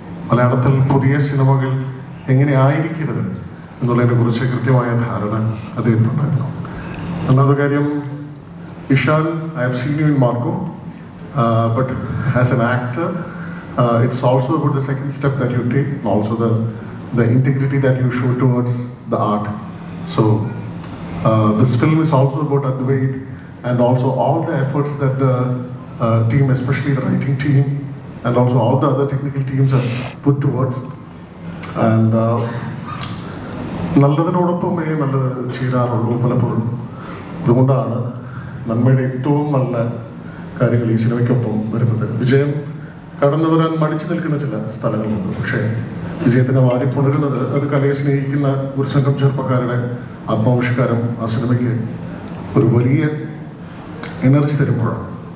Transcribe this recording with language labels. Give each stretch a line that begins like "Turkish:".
Malayalam: മലയാളത്തിൽ പുതിയ സിനിമകൾ എങ്ങനെ ആയിരിക്കരുത് എന്നുള്ളതിനെ കുറിച്ച് കൃത്യമായ ധാരണ അദ്ദേഹത്തിനുണ്ടായിരുന്നു. ഒന്നാമത്തെ കാര്യം,
English: Ishaan, I have seen you in Marco, but as an actor, it's also about the second step that you take, and also the integrity that you show towards the art. So this film is also about Advait, and also all the efforts that the team, especially the writing team, and also all the other technical teams have put towards.
Malayalam: And നല്ലതിനോടൊപ്പമേ നല്ലത് ചെയ്യാറുള്ളൂ പലപ്പോഴും. അതുകൊണ്ടാണ് നന്മയുടെ ഏറ്റവും നല്ല കാര്യങ്ങൾ ഈ സിനിമയ്ക്കൊപ്പം വരുന്നത്. വിജയം കടന്നു വരാൻ മടിച്ചു നിൽക്കുന്ന ചില സ്ഥലങ്ങളുണ്ട്, പക്ഷേ വിജയത്തിനെ വാരിപ്പുണരുന്നത് അത് കലയെ സ്നേഹിക്കുന്ന ഒരു സംഘം ചെറുപ്പക്കാരുടെ ആത്മാവിഷ്കാരം ആ സിനിമയ്ക്ക് ഒരു വലിയ എനർജി തരുമ്പോഴാണ്.